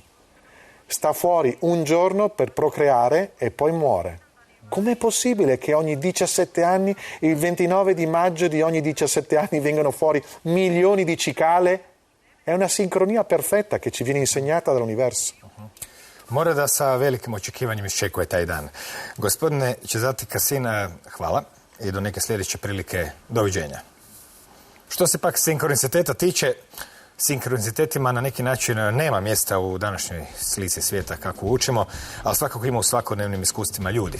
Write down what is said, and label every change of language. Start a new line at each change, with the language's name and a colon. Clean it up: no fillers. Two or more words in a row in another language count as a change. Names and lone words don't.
Italian: Sta fuori un giorno per procreare e poi muore. Com'è possibile che ogni 17 anni, il 29 di maggio di ogni 17 anni, vengano fuori milioni di cicale? È una sincronia perfetta che ci viene insegnata dall'universo.
Croatian: Mora da sa velikim očekivanjem iščekuje taj dan. Gospodine Cezati Kasin, hvala i do neke sljedeće prilike. Doviđenja. Što se pak sinkroniciteta tiče, Sinkronizitetima na neki način nema mjesta u današnjoj slici svijeta kako učimo, ali svakako ima u svakodnevnim iskustvima ljudi.